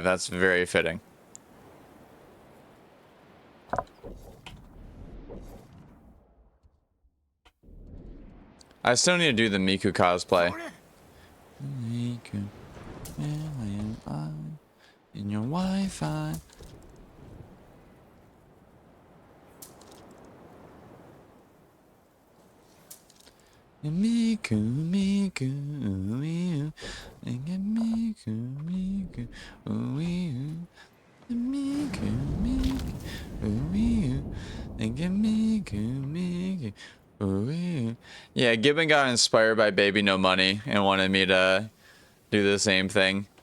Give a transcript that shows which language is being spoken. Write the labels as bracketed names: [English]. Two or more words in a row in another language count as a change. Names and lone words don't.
[English] That's very fitting. I still need to do the Miku cosplay. Miku, in your Wi-Fi. Miku, Miku, ooh, Miku, Miku, ooh, Miku, Miku, ooh, Miku, ooh. Yeah, Gibbon got inspired by Baby No Money and wanted me to do the same thing.